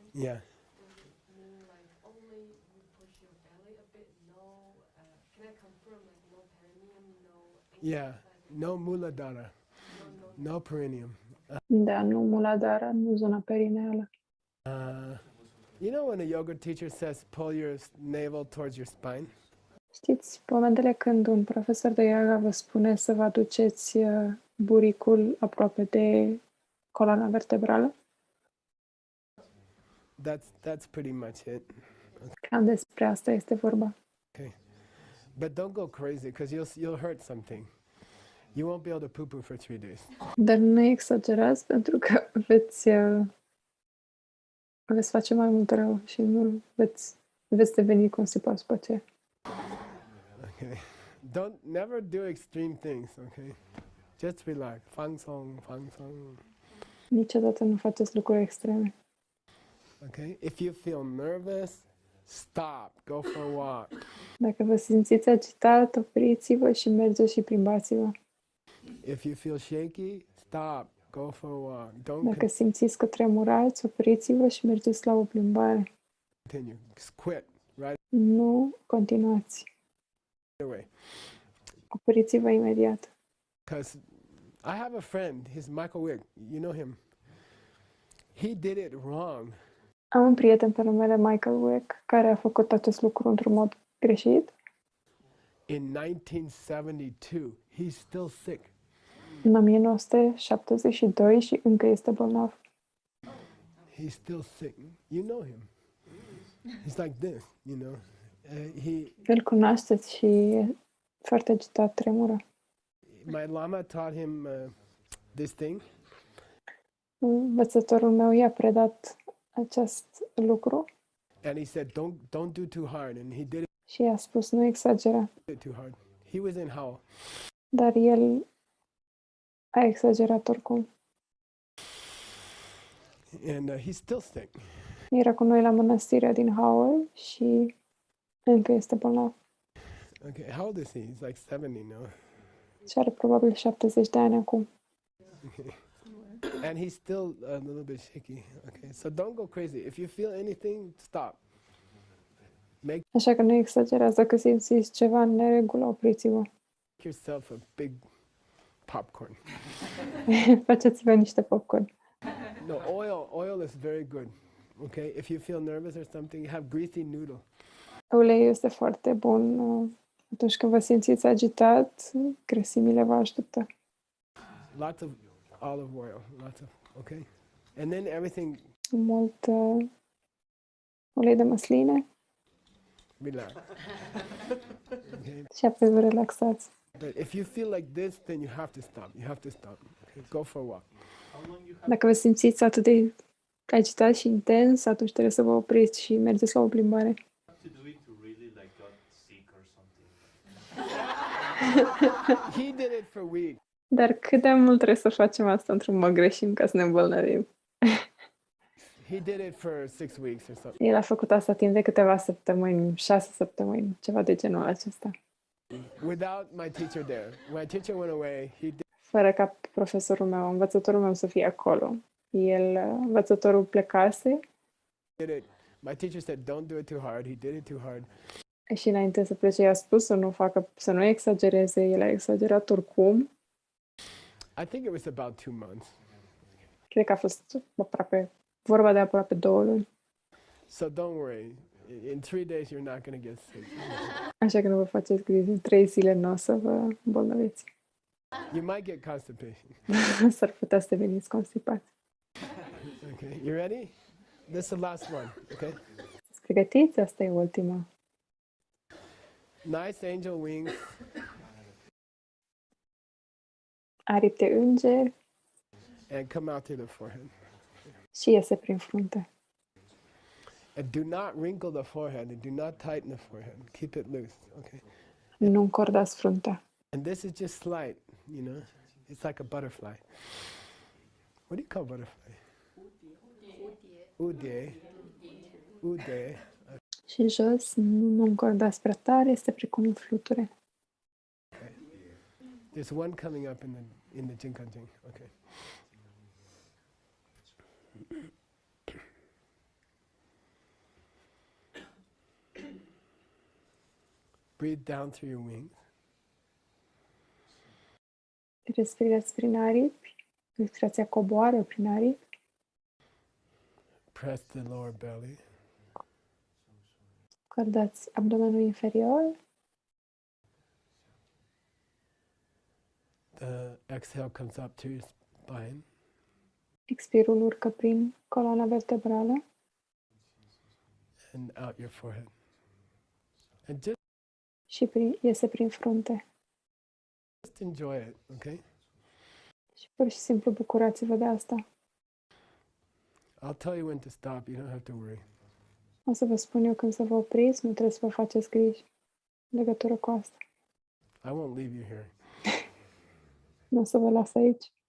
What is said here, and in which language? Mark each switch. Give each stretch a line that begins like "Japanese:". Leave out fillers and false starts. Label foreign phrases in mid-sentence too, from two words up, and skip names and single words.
English: Yeah. does it mean like only you push your belly a bit? No, can I confirm like no perineum, no? Yeah. No muladhara. No perineum.
Romanian: Da, nu muladhara, nu zona perineală.
English: When a yoga teacher says pull your navel towards your spine?
Romanian: Știți, momentele când un profesor de yoga vă spune să vă aduceți buricul aproape de coloana vertebrală?
English: That's pretty much it.
Romanian: Cam despre asta este vorba.
English: Okay. But don't go crazy because you'll hurt something. You won't be able to poo-poo for 3 days.
Romanian: Dar nu exagerați pentru că veți face mai mult rău și nu veți deveni constipați pe aceea.
English: Okay. Never do extreme things, okay? Just relax.
Chinese: 放松，放松.
Romanian: Niciodată nu faceți lucruri extreme.
English: Okay? If you feel nervous, stop. Go for a walk.
Romanian: Dacă vă simțiți agitat, opriți-vă și mergeți și plimbați-vă.
English: If you feel shaky, stop. Go for a walk.
Romanian: Dacă simțiți că tremurați, opriți-vă și mergeți la o plimbare.
English: Continue. Just quit. Right
Romanian: Nu continuați.
English: away.
Romanian: Opriți-vă imediat.
English: Because I have a friend, he's Michael Wick. You know him. He did it wrong.
Romanian: Am un prieten pe numele Michael Wick care a făcut acest lucru într-un mod greșit.
English: In 1972, he's still sick.
Romanian: În 1972 și încă este bolnav.
English: He's still sick. You know him. He's like this, you know.
Romanian: Îl cunoașteți și e foarte agitat, tremură.
English: My lama taught him this thing.
Romanian: Învățătorul meu i-a predat acest lucru.
English: And he said, don't do too hard. And he did
Romanian: Și i-a spus, nu exagera.
English: it too hard. He was in hell.
Romanian: Dar el a exagerat oricum.
English: And he's still sick.
Romanian: Era cu noi la mănăstirea din Howell și încă este bolnav.
English: Okay, how old is he? He's like 70 now.
Romanian: Și are probabil 70 de ani acum.
English: Okay. And he's still a little bit shaky. Okay, so don't go crazy. If you feel anything, stop.
Romanian: Așa că nu exagerați. Dacă simțiți ceva în neregulă, opriți-vă.
English: Make yourself a big popcorn.
Romanian: Faceți-vă niște popcorn.
English: No, oil is very good. Okay, if you feel nervous or something, have greasy noodle.
Romanian: Uleiul este foarte bun. Atunci când vă simțiți agitat, grăsimile vă ajută.
English: Lots of olive oil, lots of, okay? And then everything,
Romanian: Mult ulei de măsline
English: relax. Okay?
Romanian: și apoi vă relaxați.
English: But if you feel like this, then you have to stop. You have to stop. Okay? Go for a walk.
Romanian: Dacă vă simțiți atât de agitat și intens, atunci trebuie să vă opriți și mergeți la o plimbare.
English: To do it to really like got sick or something. He did it for weeks.
Romanian: Dar cât de mult trebuie să facem asta într-un mod greșim ca să ne îmbolnăvim?
English: He did it for 6 weeks or something.
Romanian: El a făcut asta timp de câteva săptămâni, 6 săptămâni, ceva de genul acesta.
English: Without my teacher there. When my teacher went away, he did
Romanian: Fără ca profesorul meu, învățătorul meu să fie acolo. Învățătorul plecase
English: it. My teacher said, don't do it too hard. He did it too hard.
Romanian: și înainte să plece i-a spus să nu exagereze. El a exagerat oricum.
English: I think it was about 2 months.
Romanian: Cred că a fost vorba de aproape 2 luni.
English: So don't worry. In 3 days, you're not going to get sick.
Romanian: Așa că nu vă faceți griji. În 3 zile nu o să vă îmbolnăviți.
English: You might get constipation.
Romanian: S-ar putea să deveniți constipați.
English: Okay, you ready? This is the last one, okay?
Romanian: Sunteți pregătiți? Asta e ultima.
English: Nice angel wings.
Romanian: Aripi de înger
English: And come out through the forehead.
Romanian: și iese prin frunte.
English: And do not wrinkle the forehead. And do not tighten the forehead. Keep it loose, okay?
Romanian: Nu încordați fruntea.
English: And this is just slight, you know? It's like a butterfly. What do you call butterfly? Ude. Ude.
Romanian: Și jos, nu încordați prea tare, este precum un fluture.
English: Okay. There's one coming up in the Jinkanjing. Okay. Breathe down through your wings.
Romanian: Respirați prin aripi. Respirația coboară prin aripi.
English: Press the lower belly.
Romanian: Încordați abdomenul inferior.
English: The exhale comes up to your spine.
Romanian: Expirul urcă prin coloana vertebrală
English: And out your forehead. And just
Romanian: și iese prin frunte.
English: Just enjoy it, okay?
Romanian: Și pur și simplu bucurați-vă de asta.
English: I'll tell you when to stop. You don't have to worry.
Romanian: O să vă spun eu când să vă opriți, nu trebuie să vă faceți griji în legătură cu asta.
English: I won't leave you here.
Romanian: Nu o să vă las aici.